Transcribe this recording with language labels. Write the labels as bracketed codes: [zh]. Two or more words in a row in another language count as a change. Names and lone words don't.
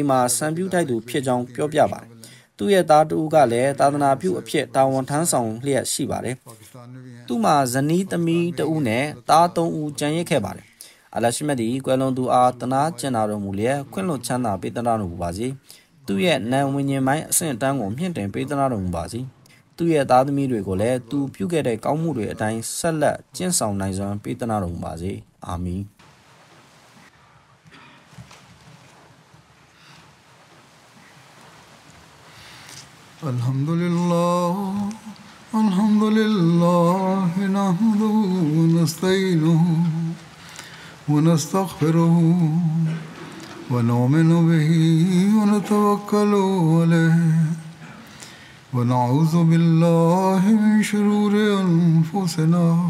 [my] မှာစံပြူထိုက်သူဖြစ်ကြောင်းပြောပြပါတယ်သူ့ရဲ့သားတူကလည်းသာသနာပြုအဖြစ်တာဝန်ထမ်းဆောင်လျက်ရှိပါတယ်သူ့မှာဇနီးသမီးတဦးနဲ့သား3ဦးကျန်ရစ်ခဲ့ပါတယ်အလရှိမဒီကွယ်လွန်သူအားတနာကျင်နာတော်မူလျက်ခွင့်လွှတ်ချမ်းသာပေးသနာတော်မူပါစေသူ့ရဲ့နာမ်ဝိညာဉ်ပိုင်းအဆင့်အတန်းကိုမြင့်တင်ပေးသနာတော်မူပါစေသူ့ရဲ့သားသမီးတွေကိုလည်းသူပြုခဲ့တဲ့ကောင်းမှုတွေအတိုင်းဆက်လက်ကျင့်ဆောင်နိုင်စွမ်းပေးသနာတော်မူပါစေအာမင် [ar] အလ်ဟမ်ဒူလ إلا الله الحمد لله نحمده ونستعينه ونستغفره ونؤمن به ونتوكل عليه ونعوذ بالله من شرور أنفسنا